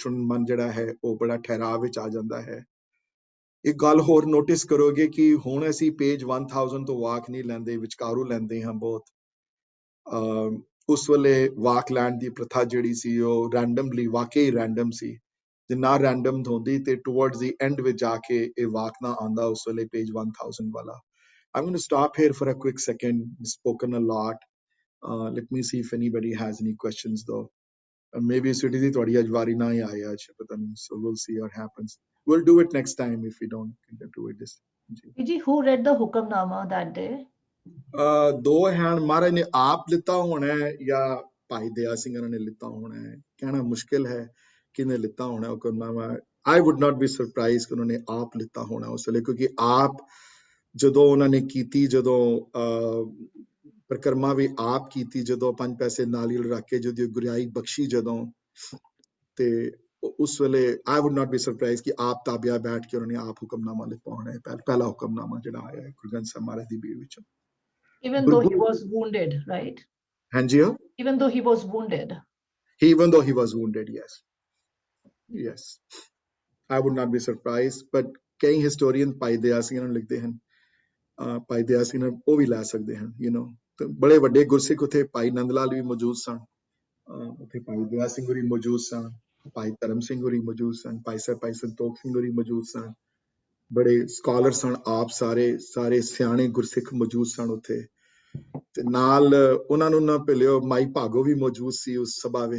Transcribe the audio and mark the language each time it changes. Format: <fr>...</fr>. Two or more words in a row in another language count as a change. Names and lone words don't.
<pa>ਸੁਣਨ ਮਨ ਜਿਹੜਾ ਹੈ ਉਹ ਬੜਾ ਠਹਿਰਾਵ ਵਿੱਚ ਆ ਜਾਂਦਾ ਹੈ। ਇੱਕ ਗੱਲ ਹੋਰ ਨੋਟਿਸ ਕਰੋਗੇ ਕਿ ਹੁਣ ਅਸੀਂ ਪੇਜ 1000 ਤੋਂ ਵਾਕ ਨਹੀਂ ਲੈਂਦੇ, ਵਿਚਕਾਰੂ ਲੈਂਦੇ ਹਾਂ ਬਹੁਤ। ਉਸ ਵੇਲੇ ਵਾਕ ਲੈਣ ਦੀ ਪ੍ਰਥਾ ਜਿਹੜੀ ਸੀ ਉਹ ਰੈਂਡਮਲੀ, ਵਾਕਈ ਰੈਂਡਮ ਸੀ। ਜੇ ਨਾ ਰੈਂਡਮ ਹੁੰਦੀ ਤੇ</pa> <en>towards the end</en> <pa>ਵਿੱਚ ਜਾ ਕੇ ਇਹ ਵਾਕ ਨਾ ਆਉਂਦਾ ਉਸ ਵੇਲੇ ਪੇਜ 1000 ਵਾਲਾ।</pa> <en>I'm going to stop here for a quick second. Spoken a lot. Let me see if anybody has any questions though.</en> <pa>Maybe ਸੁੱਧੀ ਦੀ ਥੋੜੀ ਅੱਜ ਵਾਰੀ ਨਾ ਹੀ ਆਏ ਅੱਜ, ਪਤਾ ਨਹੀਂ.</pa> <en>So we'll see what happens. We'll do it next time if we don't do it this. Viji, who read the Hukamnama that day?</en> <pa>ਦੋ ਹਨ ਮਹਾਰਾਜ ਨੇ ਆਪ ਲਿੱਤਾ ਹੋਣਾ ਹੈ ਜਾਂ ਭਾਈ ਦਇਆ ਸਿੰਘ ਉਹਨਾਂ ਨੇ ਲਿੱਤਾ ਹੋਣਾ ਹੈ ਕਹਿਣਾ ਮੁਸ਼ਕਿਲ ਹੈ ਕਿਹਨੇ ਲਿੱਤਾ ਹੋਣਾ ਹੁਕਮਨਾਮਾ</pa> <en>I would not be surprised</en> <pa>ਕਿ ਉਹਨਾਂ ਨੇ ਆਪ ਲਿੱਤਾ ਹੋਣਾ ਉਸ ਵੇਲੇ ਕਿਉਂਕਿ ਆਪ ਜਦੋਂ ਉਹਨਾਂ ਨੇ ਕੀਤੀ ਜਦੋਂ ਪ੍ਰਕਰਮਾ ਵੀ ਆਪ ਕੀਤੀ ਜਦੋਂ 5 ਪੈਸੇ ਨਾਲੀ ਰੱਖ ਕੇ ਜਦੋਂ ਗੁਰਿਆਈ ਬਖਸ਼ੀ ਜਦੋਂ ਤੇ ਉਸ ਵੇਲੇ</pa> <en>I would not be surprised</en> <pa>ਕਿ ਆਪ ਤਾਬਿਆ ਬੈਠ ਕੇ ਉਹਨਾਂ ਨੇ ਆਪ ਹੁਕਮਨਾਮਾ ਲਿਖਾ ਹੋਣਾ ਹੈ ਪਹਿਲਾ ਹੁਕਮਨਾਮਾ ਜਿਹੜਾ ਆਇਆ ਹੈ ਗੁਰੂ ਗ੍ਰੰਥ ਸਾਹਿਬ ਮਹਾਰਾਜ ਦੀ ਬੀੜ ਵਿੱਚ</pa> <en>Even though he was wounded, right?</en> <pa>ਹਾਂਜੀ</pa> <en>Even though he was wounded. Even though he was wounded, yes. Yes. I would not be surprised, but</en> <pa>ਕਈ ਹਿਸਟੋਰੀਅਨ ਭਾਈ ਦਇਆ ਸਿੰਘ ਨੂੰ ਲਿਖਦੇ ਹਨ ਭਾਈ ਦਇਆ ਸਿੰਘ ਨੂੰ ਉਹ ਵੀ ਲੈ ਸਕਦੇ ਹਨ ਤੇ ਬੜੇ ਵੱਡੇ ਗੁਰਸਿੱਖ ਉੱਥੇ ਭਾਈ ਨੰਦ ਲਾਲ ਵੀ ਮੌਜੂਦ ਸਨ ਉੱਥੇ ਭਾਈ ਦਇਆ ਸਿੰਘ ਹੋਰੀ ਮੌਜੂਦ ਸਨ ਭਾਈ ਧਰਮ ਸਿੰਘ ਹੋਰੀ ਮੌਜੂਦ ਸਨ ਭਾਈ ਸੰਤੋਖ ਸਿੰਘ ਹੋਰੀ ਮੌਜੂਦ ਸਨ ਬੜੇ ਸਕਾਲਰ ਸਨ ਆਪ ਸਾਰੇ ਸਿਆਣੇ ਗੁਰਸਿੱਖ ਮੌਜੂਦ ਸਨ ਉੱਥੇ ਤੇ ਨਾਲ ਉਹਨਾਂ ਨੂੰ ਨਾ ਭੁੱਲਿਓ ਮਾਈ ਭਾਗੋ ਵੀ ਮੌਜੂਦ ਸੀ ਉਸ ਸਭਾ ਵਿੱਚ</pa>